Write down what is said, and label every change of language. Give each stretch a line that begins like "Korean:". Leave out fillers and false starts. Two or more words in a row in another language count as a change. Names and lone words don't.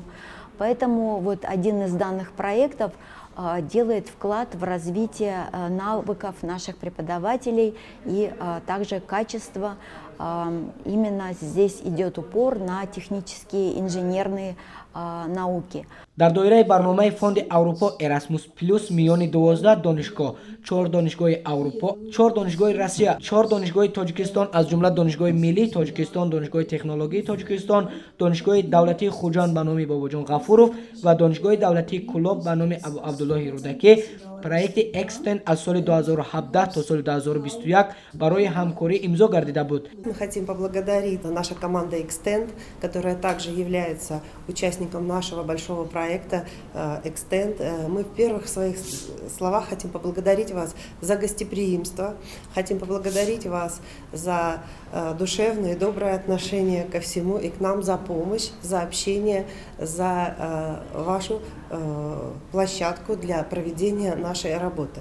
Russian: Поэтому вот один из данных проектов делает вклад в развитие навыков наших преподавателей и также качество. Именно здесь идет упор на технические инженерные науки.
Tajik: дар доираи барномаи фонди аврупо Erasmus+ миёни 12 донишгоҳ, 4 донишгоҳи аврупо, 4 донишгоҳи Россия, 4 донишгоҳи Тоҷикистон, аз ҷумла донишгоҳи миллии Тоҷикистон, донишгоҳи технологии Тоҷикистон, донишгоҳи давлатии Хуҷанд ба номи Бобоҷон Ғафуров ва донишгоҳи давлатии Кулоб ба номи Абу Абдуллоҳи Рӯдакӣ проекти Extend аз соли 2017 то соли 2021 барои ҳамкорӣ имзо гардида буд.
Russian: Мы хотим поблагодарить нашу команду Extend, которая также является участником нашего большого проекта Extend. Мы в первых своих словах хотим поблагодарить вас за гостеприимство, хотим поблагодарить вас за душевное и доброе отношение ко всему и к нам, за помощь, за общение, за вашу площадку для проведения нашей работы.